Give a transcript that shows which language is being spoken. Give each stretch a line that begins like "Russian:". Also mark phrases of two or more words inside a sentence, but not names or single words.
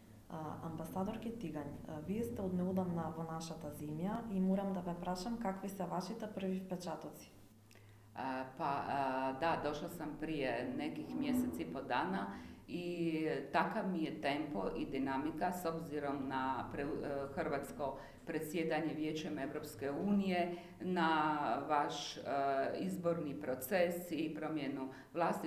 Macedonian: Амбасадорке Тигањ, вие сте од неодамна во нашата земја и морам да ве прашам какви се вашите први впечатоци?
Croatian: Da, došla sam prije nekih mjesec i po dana i takav mi je tempo i dinamika s obzirom na hrvatsko predsjedanje Vijećem Europske unije, na vaš izborni proces i promjenu vlasti.